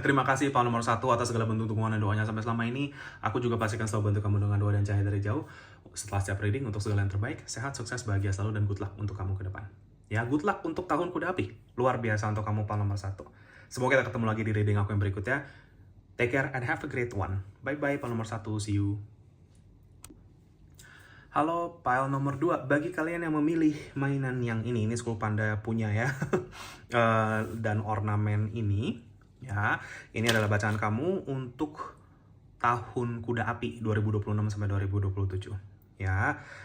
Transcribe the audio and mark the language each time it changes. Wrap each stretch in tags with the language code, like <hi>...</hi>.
<id>Terima kasih Pak nomor 1 atas segala bentuk dukungan dan doanya sampai selama ini. Aku juga pastikan selalu bantu kamu dengan doa dan cahaya dari jauh. Setelah setiap reading, untuk segala yang terbaik, sehat, sukses, bahagia selalu, dan</id> <en>good luck</en> <id>untuk kamu ke depan. Ya,</id> <en>good luck</en> <id>untuk tahun kuda api. Luar biasa untuk kamu Pak nomor 1. Semoga kita ketemu lagi di reading aku yang berikutnya.</id> <en>Take care and have a great one. Bye-bye Pak nomor 1, see you.</en> <id>Halo pile nomor 2, bagi kalian yang memilih mainan yang ini School Panda punya ya, dan ornamen ini, ya, ini adalah bacaan kamu untuk tahun kuda api 2026 sampai 2027, ya.</id>